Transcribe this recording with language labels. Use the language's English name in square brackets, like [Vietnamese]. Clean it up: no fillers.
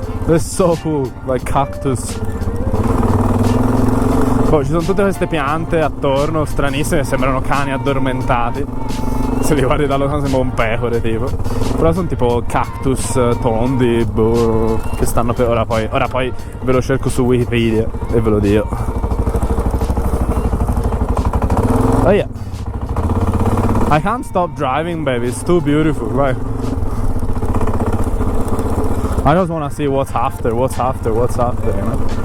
[English] They're so cool, like cactus. [Italian] Poi ci sono tutte queste piante attorno, stranissime, sembrano cani addormentati. Se li guardi da lontano sembra un pecore tipo. Però sono tipo cactus tondi, boh, che stanno per ora poi ve lo cerco su Wikipedia e ve lo dico. [English] Oh yeah. I can't stop driving, baby, it's too beautiful, right? I just wanna see what's after, you know?